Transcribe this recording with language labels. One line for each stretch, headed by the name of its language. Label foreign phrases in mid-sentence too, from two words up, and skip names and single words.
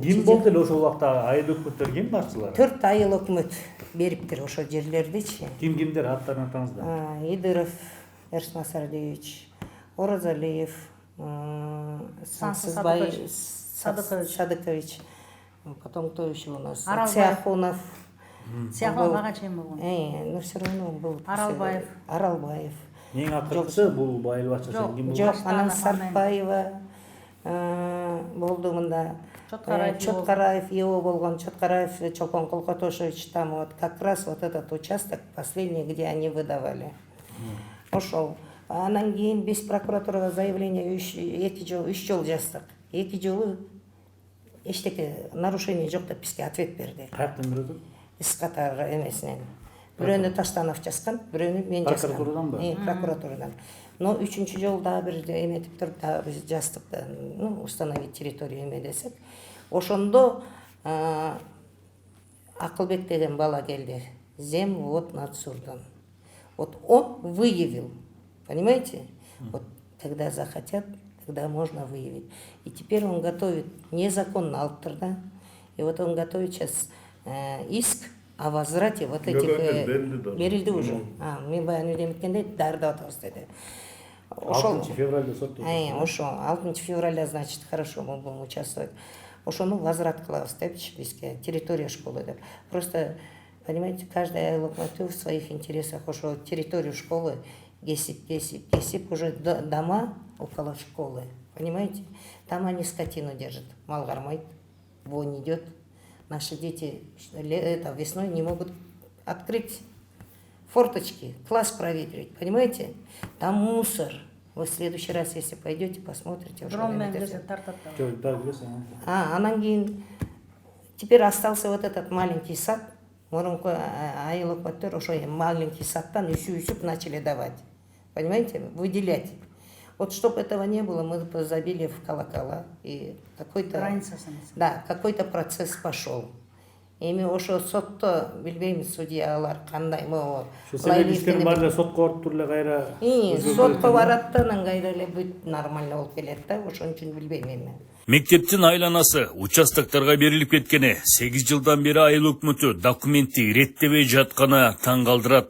Kyrgyz: ким болду эле ошол убакта айыл өкмөттөр ким башчылары? 4 айыл өкмөт бериптир ошол жерлердичи. Кимдер аттарын атаңыздар? Идыров Эршин Асардиевич, Оразалиев, Сансызбай Садыкович,
Russian: потом кто еще у нас? Цяхунов.
Kyrgyz: Цяхунов ага чейин болгон.
Russian: Ну все равно был. Аралбаев.
Kyrgyz: Эң акыркысы бул айыл башчысы ким болду? Жок, анан Сартбаева болду мында. Чоткараев его болгон. Чоткараев Чолпон Колкотошевич,
Russian: там вот как раз вот этот участок последний, где они выдавали.
Kyrgyz: Ошол. Анан кийин биз прокуратурага заявление 3 жол жаздык. 2 жолу эчтеке нарушение жок деп бизге ответ берди. Каяктан берди? Ысык Ата эмесинен. Бирөөнү Таштанов жазган, бирөөнү мен жазгам. Прокуратураданбы? Прокуратурадан. Но 3-чү жолу дагы бир эметип туруп дагы биз жаздык да,
Russian: ну, установить территорию
Kyrgyz: эме десек. Ошондо Акылбек деген бала келди. Земводнадзордан.
Russian: Вот он выявил, понимаете? Вот когда захотят, тогда можно выявить. И теперь он готовит незаконно алыптыр. И вот он готовит сейчас иск о возврате вот этих...
Kyrgyz: Берилди уже. Мен баягы үйдө эметкенде дарыдап атабыз деди. 6 февралда сотто.
Russian: Ошо 6 февраля, значит, хорошо мы будем участвовать.
Kyrgyz: Ошону возврат кылабыз депчи бизге,
Russian: территория школы
Kyrgyz: деп.
Russian: Просто, понимаете, каждый
Kyrgyz: айыл өкмөтү
Russian: в своих интересах ошо территорию школы кесип уже дома около школы. Понимаете? Там они скотину держат,
Kyrgyz: мал гармайт,
Russian: вонь идет. Наши дети весной не могут открыть форточки, класс проветрить, понимаете? Там мусор. Вы в следующий раз, если пойдете, посмотрите.
Kyrgyz: Анан кийин
Russian: теперь остался вот этот маленький сад.
Kyrgyz: Мурунку айыл өкмөттөр ошо маленький садтан үсүп
Russian: начали давать. Понимаете? Выделять. Вот чтобы этого не было, мы забили в колокола. И какой-то процесс пошел.
Kyrgyz: Эми ошо сотто билбейм судьялар кандай могу. Сотко барып тур эле кайра. Сотко барат да анан кайра эле бүт нормально болуп келет да, ошон үчүн билбейм эми. Мектептин айланасы участоктарга берилип кеткени 8 жылдан бери айыл өкмөтү документти иреттебей жатканы таң калтырат.